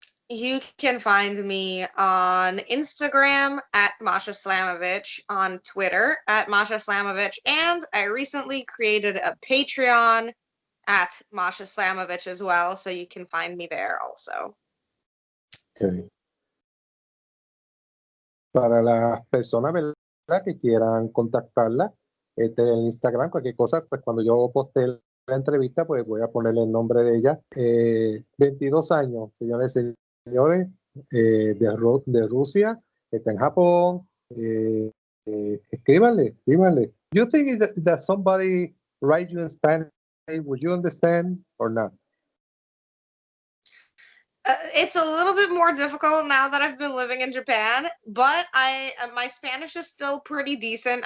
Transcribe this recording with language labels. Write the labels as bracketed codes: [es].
[en] You can find me on Instagram at Masha Slamovich, on Twitter at Masha Slamovich, and I recently created a Patreon at Masha Slamovich as well, so you can find me there also. Okay. [es] Para las personas, ¿verdad?, que quieran contactarla, en Instagram, cualquier cosa, pues cuando yo postee la entrevista, pues voy a ponerle el nombre de ella. 22 años, señores y señores, de Rusia, está en Japón, escríbanle. [en] You think that somebody write you in Spanish, would you understand or not? It's a little bit more difficult now that I've been living in Japan, but my Spanish is still pretty decent.